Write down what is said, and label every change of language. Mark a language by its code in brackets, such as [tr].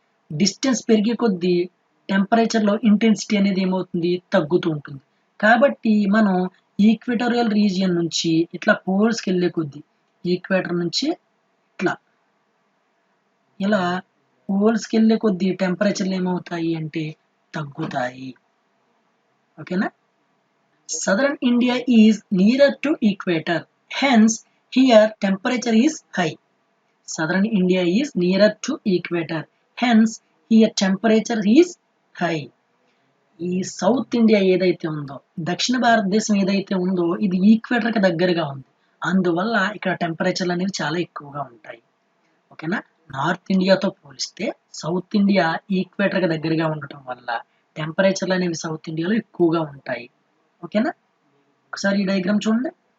[te] Distance పెరిగే కొద్దీ టెంపరేచర్లో intensity అనేది ఏమవుతుంది తగ్గుతూ ఉంటుంది. కాబట్టి మనం ఈక్వేటోరియల్ రీజియన్ నుంచి ఇట్లా పోల్స్కి వెళ్ళే కొద్దీ ఈక్వేటర్ నుంచి ఇట్లా ఇలా పోల్స్కి వెళ్ళే కొద్దీ టెంపరేచర్లు ఏమవుతాయి అంటే తగ్గుతాయి. ఓకేనా. [en] Southern India is nearer to equator, hence here temperature is high. Southern India is nearer to equator, hence here temperature is high. [te] ఈ సౌత్ ఇండియా ఏదైతే ఉందో, దక్షిణ భారతదేశం ఏదైతే ఉందో ఇది ఈక్వేటర్కి దగ్గరగా ఉంది. అందువల్ల ఇక్కడ టెంపరేచర్లు అనేవి చాలా ఎక్కువగా ఉంటాయి. ఓకేనా. నార్త్ ఇండియాతో పోలిస్తే సౌత్ ఇండియా ఈక్వేటర్కి దగ్గరగా ఉండటం వల్ల టెంపరేచర్లు అనేవి సౌత్ ఇండియాలో ఎక్కువగా ఉంటాయి. ఓకేనా. ఒకసారి ఈ డయాగ్రామ్ చూడండి.